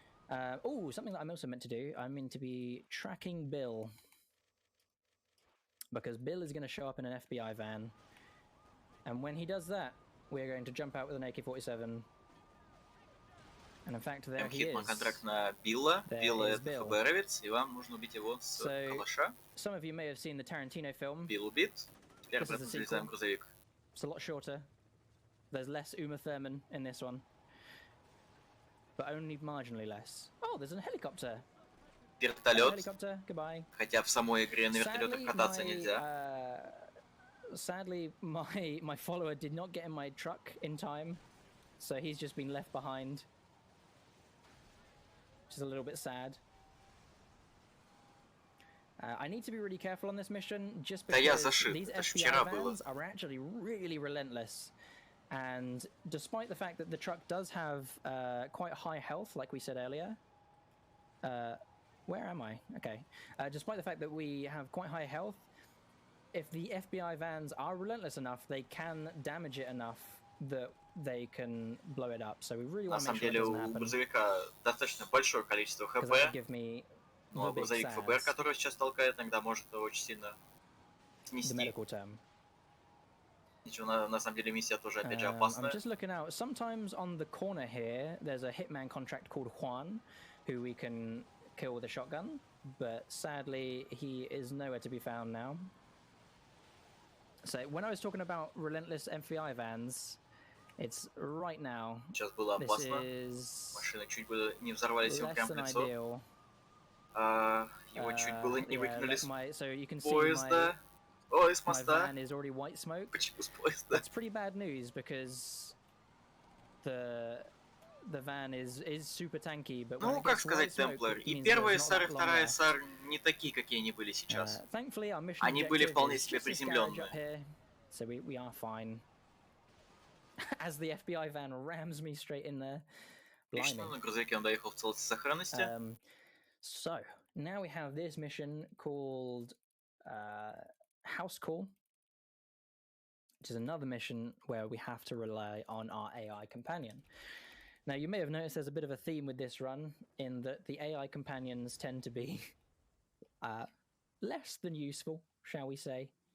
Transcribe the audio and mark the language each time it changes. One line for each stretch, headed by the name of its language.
English: Oh, something that I'm also meant to do. I'm meant to be tracking Bill. Because Bill is going to show up in an FBI van. And when he does that, we're going to jump out with an AK-47. And in fact, there he is.
Russian: Контракт на Билла. Билла — это ФБРовец, и вам нужно убить его с калаша.
English: Some of you may have seen the Tarantino film.
Russian: Билл убит. Теперь мы залезаем в грузовик.
English: It's a lot shorter. There's less Uma Thurman in this one. But only marginally less. Oh, there's a helicopter.
Russian: Вертолет.
English: Helicopter, goodbye.
Russian: Хотя в самой игре на вертолетах кататься нельзя.
English: Sadly, my follower did not get in my truck in time, so he's just been left behind. Which is a little bit sad. I need to be really careful on this mission, just because these FBI vans are actually really relentless. And despite the fact that the truck does have quite high health, like we said earlier, where am I? Okay. Despite the fact that we have quite high health, if the FBI vans are relentless enough, they can damage it enough that they can blow it up. So we really want to make sure it doesn't happen.
Russian: На самом деле у грузовика достаточно большое количество ХП. Ну, а грузовик ФБР, который сейчас толкает, иногда может очень сильно снести. Ничего, на самом деле миссия тоже опять же опасная.
English: I'm just looking out. Sometimes on the corner here, there's a hitman contract called Juan, who we can kill with a shotgun, but sadly he is nowhere to be found now. So when I was talking about relentless FBI vans, it's right now.
Russian: Сейчас было опасно. Машины чуть было не взорвались ему прямо в лицо. Его чуть было не выкинули с поезда. О, из моста.
English: My van is already white smoke.
Russian: Почему с поезда?
English: That's pretty bad news because the van is super tanky, but
Russian: ну, как сказать, Темплер, и первая САР, и вторая САР не такие, какие они были сейчас. Они были вполне себе приземленные.
English: So we are fine. As the FBI van rams me straight in there.
Russian: Отлично, на грузовике он доехал в целости и сохранности.
English: So, now we have this mission called House Call, which is another mission where we have to rely on our AI companion. Now, you may have noticed there's a bit of a theme with this run, in that the AI companions tend to be less than useful, shall we say.